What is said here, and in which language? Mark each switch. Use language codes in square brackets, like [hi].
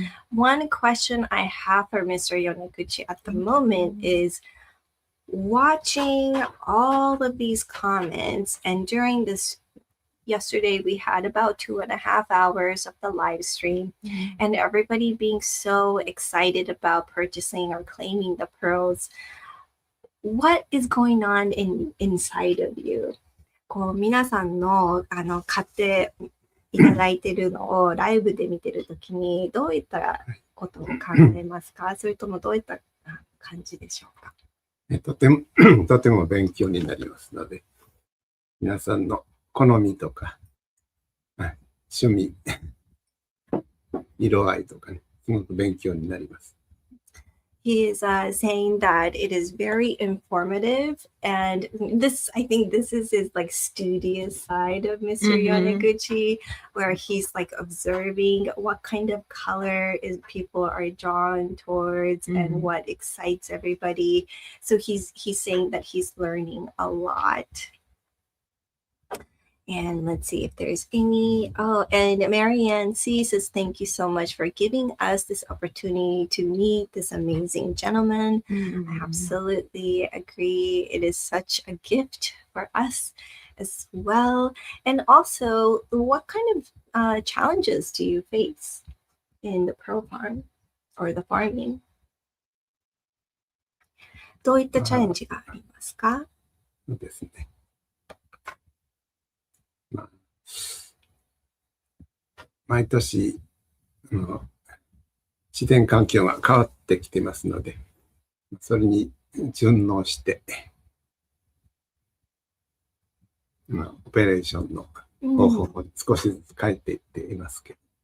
[en] One question I have for Mr. Yoneguchi at the moment is, watching all of these comments, and during this yesterday we had about 2.5 hours of the live stream, and everybody being so excited about purchasing or claiming the pearls. What is going on inside of you? [ja] こう皆さんの買っていただいてるのをライブで見てるときにどういったことを考えますか？それともどういった感じでしょうか？とても勉強になりますので、皆さんの好みとか、趣味、色合いとかね、すごく勉強になります。 [en] He is saying that it is very informative, and I think this is his like studious side of Mr. Yoneguchi, where he's like observing what kind of color people are drawn towards and what excites everybody. So he's saying that he's learning a lot. And let's see if there's any. Oh, and Marianne C says, thank you so much for giving us this opportunity to meet this amazing gentleman. I absolutely agree. It is such a gift for us as well. And also, what kind of challenges do you face in the pearl farm or the farming? [ja] どういったチャレンジがありますか？そうですね。まあ、毎年、自然環境が変わってきてますので、それに順応して、オペレーションの方法を少しずつ変えていっていますけど。